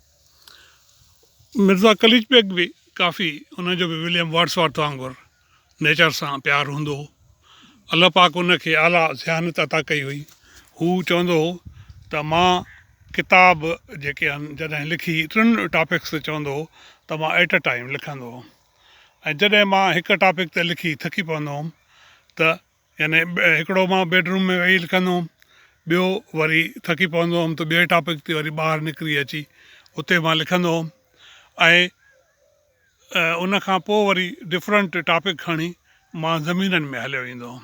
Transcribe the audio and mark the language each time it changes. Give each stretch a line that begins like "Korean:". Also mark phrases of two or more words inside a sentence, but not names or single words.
Sindhi: मिर्ज़ा कलीज बेग बि काफ़ी हुनजो बि विलियम वर्ड्सवर्थ वांगुरु नेचर सां प्यारु हूंदो हो। अल्लाह पाक उनखे आला ज़ियानत अता कई हुई। हू चवंदो हो त मां किताब जेके आहिनि जॾहिं लिखी 3 टॉपिक्स ते चवंदो हो त मां
English: at a time
Sindhi: लिखंदो हुउमि ऐं जॾहिं मां हिकु टॉपिक ते लिखी थकी पवंदो हुउमि त यानी हिकिड़ो मां बेडरूम में वेही लिखंदो हुउमि, ॿियो वरी थकी पवंदो हुउमि त ॿिए टॉपिक ते वरी ॿाहिरि निकिरी अची उते मां लिखंदो हुउमि ऐं उन खां पोइ वरी
English: different topic
Sindhi: खणी मां ज़मीननि में हलियो ईंदो हुउमि।